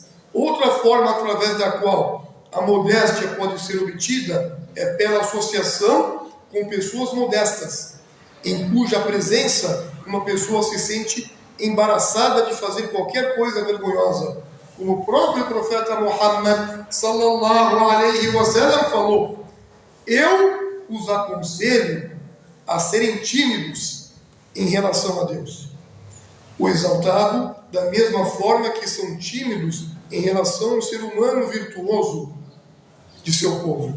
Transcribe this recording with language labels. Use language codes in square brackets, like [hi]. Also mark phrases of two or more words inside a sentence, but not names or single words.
[pt] Outra forma através da qual a modéstia pode ser obtida é pela associação com pessoas modestas, em cuja presença uma pessoa se sente embaraçada de fazer qualquer coisa vergonhosa. Como o próprio profeta Muhammad [ar] صلى الله عليه وسلم [pt] falou: eu os aconselho a serem tímidos em relação a Deus. O exaltado, da mesma forma que são tímidos em relação ao ser humano virtuoso de seu povo.